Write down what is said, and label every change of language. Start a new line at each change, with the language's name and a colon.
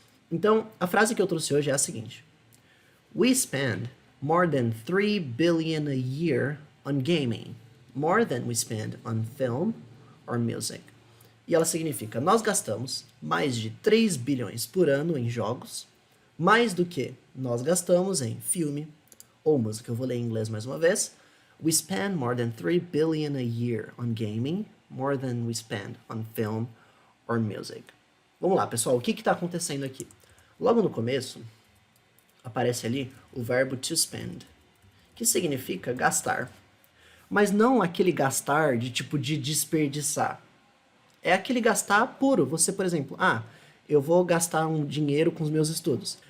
Portuguese: Então, a frase que eu trouxe hoje é a seguinte:
English: We spend more than 3 billion a year on gaming, more than we spend on film or music.
Portuguese: E ela significa, nós gastamos mais de 3 bilhões por ano em jogos, mais do que nós gastamos em filme ou música. Eu vou ler em inglês mais uma vez.
English: We spend more than 3 billion a year on gaming, more than we spend on film or music.
Portuguese: Vamos lá, pessoal, o que está acontecendo aqui? Logo no começo, aparece ali o verbo to spend, que significa gastar. Mas não aquele gastar de tipo de desperdiçar. É aquele gastar puro. Você, por exemplo, eu vou gastar um dinheiro com os meus estudos.